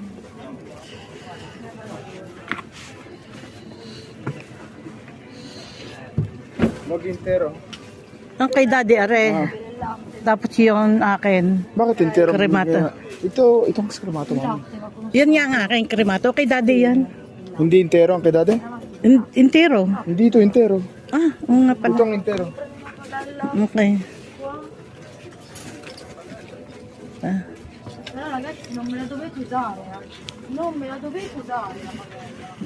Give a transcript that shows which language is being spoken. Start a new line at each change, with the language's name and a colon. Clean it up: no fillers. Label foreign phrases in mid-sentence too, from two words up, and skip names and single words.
Italian: Log intero.
Filipino: Ang kay Daddy Are. Tapos yung akin. Bakit intero? Kremato. Itong kremato mo. Yan nga ang aking kremato. Kay Daddy yan. Hindi intero ang kay dati? Intero. Hindi ito intero. Ah, oo nga pala. Itong intero. Okay.
Italian: Ragazzi, non me la dovete usare, non me la dovete usare la padella.